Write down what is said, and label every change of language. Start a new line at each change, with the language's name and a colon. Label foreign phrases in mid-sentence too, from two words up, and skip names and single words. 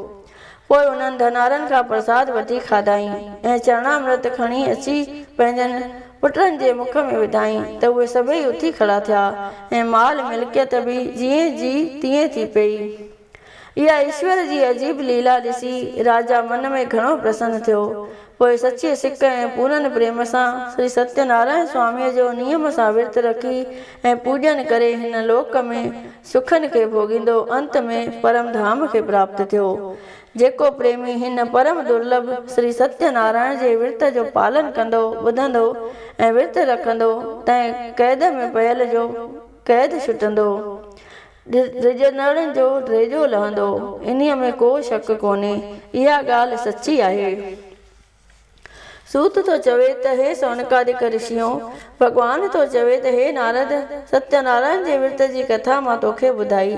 Sindhi: पोइ उन्हनि धनारनि खां प्रसाद वठी खाधाईं ऐं चरणामृत खणी अची पंहिंजनि पुटनि जे मुख में विधाईं त उहे सभई उथी खड़ा थिया ऐं माल मिल्कियत बि जीअं जी तीअं थी पई। इहा ईश्वर जी अजीब लीला ॾिसी राजा मन में घणो प्रसन्न थियो। पोइ सचे सिक ऐं पूरन प्रेम सां श्री सत्यनारायण स्वामीअ जो नियम सां विर्तु रखी ऐं पूॼन करे हिन लोक में सुखनि खे भोॻींदो अंत में परम धाम खे प्राप्त थियो। जेको प्रेमी हिन परम दुर्लभ श्री सत्यनारायण जे विर्त जो पालन कंदो, ॿुधंदो ऐं विर्तु रखंदो, तंहिं क़ैद में पयल जो क़ैद छुटंदो। रिजनड़नि जो ड्रेजो लहंदो, इन्हीअ में को शक कोन्हे, इहा ॻाल्हि सची आहे। सूत तो चवे त हे सौनकादिक ऋषियों, भगवान तो चवे त हे नारद, सत्यनारायण जे विर्त जी कथा मां तोखे ॿुधाई।